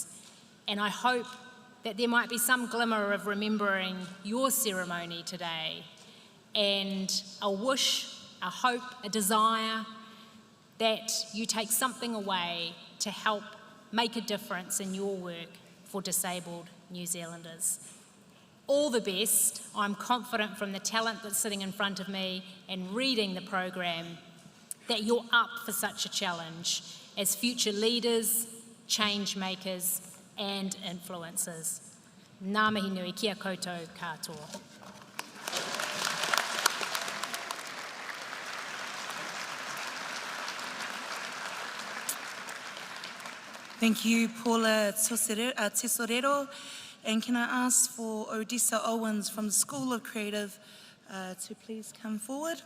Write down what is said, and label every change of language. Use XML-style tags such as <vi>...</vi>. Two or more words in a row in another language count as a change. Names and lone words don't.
<en>And I hope that there might be some glimmer of remembering your ceremony today, and a wish, a hope, a desire that you take something away to help make a difference in your work for disabled New Zealanders. All the best. I'm confident from the talent that's sitting in front of me and reading the program that you're up for such a challenge as future leaders, change makers and influencers.</en> <mi>Ngā mihi nui, kia koutou katoa.</mi> <en>Thank you, Paula Tesadoo. And can I ask for Odessa Owens from the School of Creative to please come forward?</en>